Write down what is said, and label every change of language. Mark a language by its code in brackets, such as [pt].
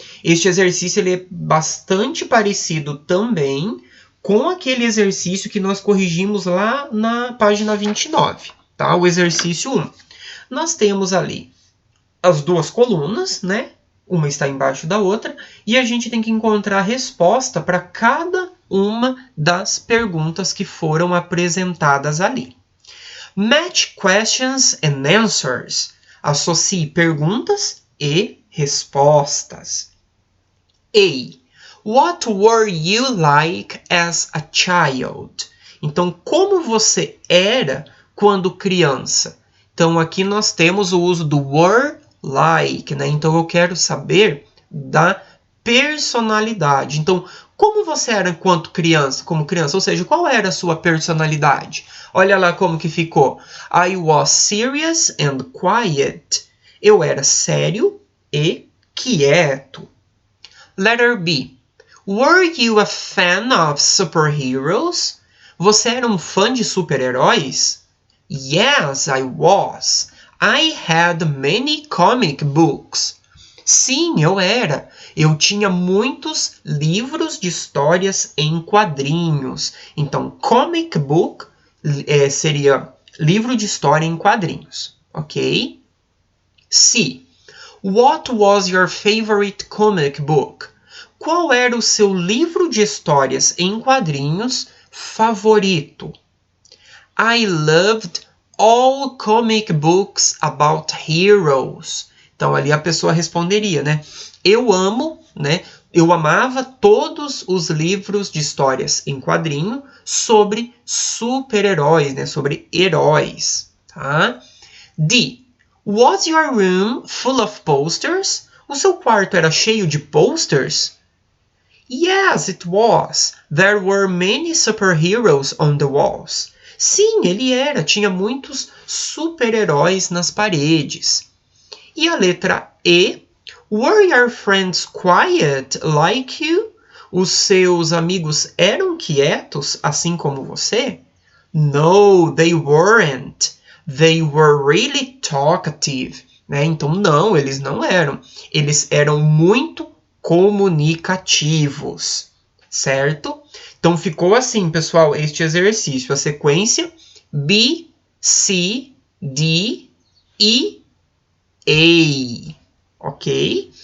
[pt] Este exercício ele é bastante parecido também com aquele exercício que nós corrigimos lá na página 29. Tá? O exercício 1. Nós temos ali as duas colunas, né? Uma está embaixo da outra, e a gente tem que encontrar a resposta para cada uma das perguntas que foram apresentadas ali. [en] Match questions and answers. [pt] Associe perguntas e respostas. [en] A. What were you like as a child? [pt] Então, como você era quando criança? Então, aqui nós temos o uso do were like, né? Então, eu quero saber da personalidade. Então, como você era enquanto criança, como criança? Ou seja, qual era a sua personalidade? Olha lá como que ficou. [en] I was serious and quiet. [pt] Eu era sério e quieto. [en] Letter B. Were you a fan of superheroes? [pt] Você era um fã de super-heróis? [en] Yes, I was. I had many comic books. [pt] Sim, eu era. Eu tinha muitos livros de histórias em quadrinhos. Então, comic book seria livro de história em quadrinhos, ok? C. [en] What was your favorite comic book? [pt] Qual era o seu livro de histórias em quadrinhos favorito? [en] I loved all comic books about heroes. [pt] Então, ali a pessoa responderia, né? Eu amo, né? Eu amava todos os livros de histórias em quadrinho sobre super-heróis, né? Sobre heróis, tá? D. [en] Was your room full of posters? [pt] O seu quarto era cheio de posters? [en] Yes, it was. There were many superheroes on the walls. [pt] Sim, ele era. Tinha muitos super-heróis nas paredes. E a letra E. [en] Were your friends quiet like you? [pt] Os seus amigos eram quietos, assim como você? [en] No, they weren't. They were really talkative. [pt] né? Então, não, eles não eram. Eles eram muito comunicativos, certo? Então, ficou assim, pessoal, este exercício. A sequência B, C, D, E, A. Ok?